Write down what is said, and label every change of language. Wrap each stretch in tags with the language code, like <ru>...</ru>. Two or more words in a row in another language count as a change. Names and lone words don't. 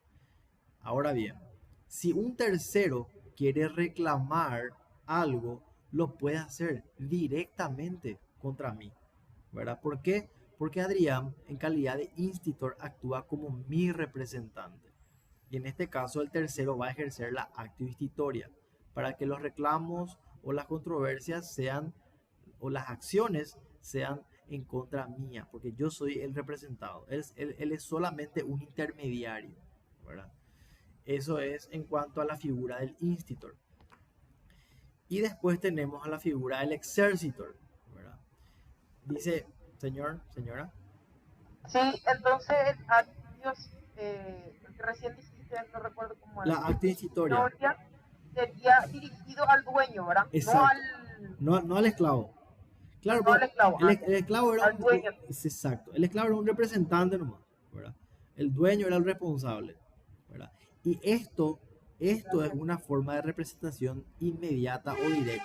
<es>Ahora bien, si un tercero quiere reclamar algo, lo puede hacer directamente contra mí, ¿verdad? ¿Por qué? Porque Adrián, en calidad de institor, actúa como mi representante. Y en este caso, el tercero va a ejercer la</es> <la>actio institoria</la> <es>para que los reclamos o las controversias sean, o las acciones sean en contra mía, porque yo soy el representado. Él es solamente un intermediario, ¿verdad? Eso es en cuanto a la figura del institor. Y después tenemos a la figura del exercitor, ¿verdad? Dice, señor, señora. Sí, entonces el actios, el que recién dijiste, no recuerdo cómo era. La</es> <la>actio institoria.</la> <es>Sería dirigido al dueño, ¿verdad? Exacto. No al esclavo. Claro, no al esclavo. El esclavo era al dueño. Exacto. El esclavo era un representante nomás, ¿verdad? El dueño era el responsable, ¿verdad? Y esto es una forma de representación inmediata o directa.</es>